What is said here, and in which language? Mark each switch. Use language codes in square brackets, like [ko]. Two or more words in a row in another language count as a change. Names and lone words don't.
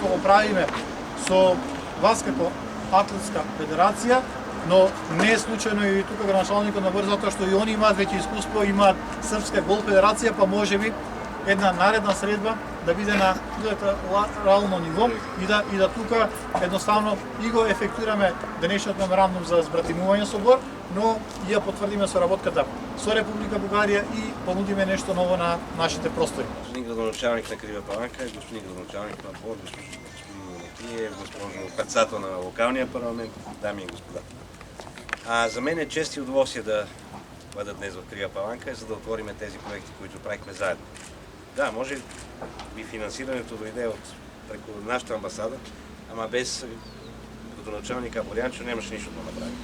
[mk] што го правиме со вас како атлетска федерација, но не е случајно и тука градоначалникот на Бор, затоа што и они имаат веќе искуство, имаат Српска голф федерација, па можеби една наредна средба да биде на реално ниво и да тука едноставно и го ефектираме денешниот меморандум за збратимување со Бор, но и ја потврдиме соработката со Република Бугарија и понудиме нешто ново на нашите простори. Господин градоначалник на Крива Паланка, господин градоначалник на Бор, [bg] господин госпожо председател на локалния парламент, дами и господа. За мен е чест и удоволствие да бъда днес в Крива Паланка, за да отвориме тези проекти, които правихме заедно. Да, може би финансирането дойде преко нашата амбасада, ама без градоначалника Борянчо нямаше нищо да направим.